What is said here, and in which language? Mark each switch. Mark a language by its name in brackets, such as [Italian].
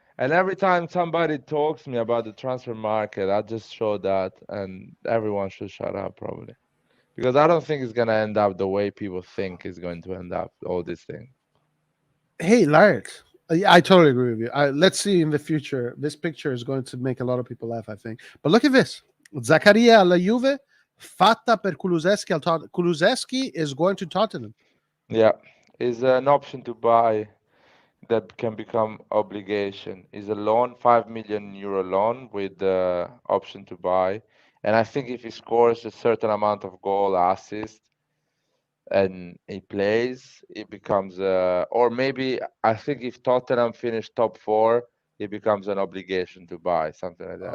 [English] And every time somebody talks to me about the transfer market, I just show that, and everyone should shut up probably because I don't think it's gonna end up the way people think it's going to end up. All these things. Hey, Lart. Yeah, I totally agree with you. Let's see in the future. This picture is going to make a lot of people laugh, I think. But look at this. [Italian] Zaccaria alla Juve, fatta per Kulusevski al Tottenham. [English] Kulusevski is going to Tottenham. Yeah, is an option to buy that can become obligation. Is a loan, 5 million euro loan with the option to buy. And I think if he scores a certain amount of goal, assist, and he plays, it becomes or maybe I think if Tottenham finish top four, it becomes an obligation to buy something like that.